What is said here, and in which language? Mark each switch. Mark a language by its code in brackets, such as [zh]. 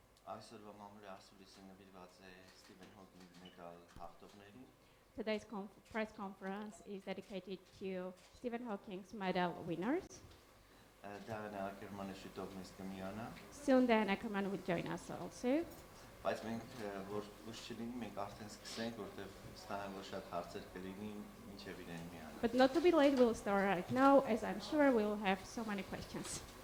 [hy] Այսօրվա Մամուլի ասուլիսը նվիրված է Սթիվեն Հոքինգի մեդալ հաղթողներին։ [en] Today's press conference is dedicated to Stephen Hawking's medal winners. [hy] Դայան Աքերմանը շուտով մեզ կմիանա։ [en] Soon Dayan Աքերմանը will join us also. [hy] Բայց մենք որ ուշ չլինի, մենք արդեն սկսենք, որտեղ ստանանք որ շատ հարցեր կլինի, ինչև իրեն միանա։ [en] But not to be late, we'll start right now, as I'm sure we'll have so many questions.